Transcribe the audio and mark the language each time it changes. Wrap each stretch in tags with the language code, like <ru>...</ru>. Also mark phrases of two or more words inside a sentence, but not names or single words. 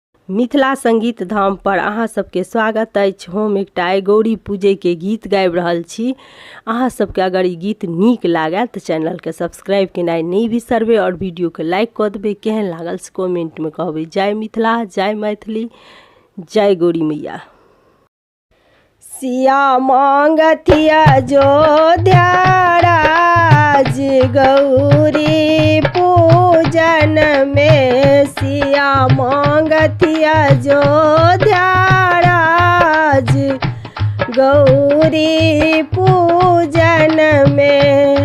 <mai>मिथिला संगीत धाम पर अहाँ सबके स्वागत अछि। हम एकटा गौरी पूजे के गीत गाबि रहल छी। अहाँ सबके अगर ई गीत नीक लागे तो चैनल के सब्सक्राइब केनाइ नहीं बिसरबे और वीडियो के लाइक कर देबे। केहन लागल से कमेंट में कहबे। जय मिथिला, जय मैथिली, जय गौरी मैया। सिया मांगथिया जोध्या राज गौरी पूजन में, सिया मांगथिया जोध्या राज गौरी पूजन में।</mai>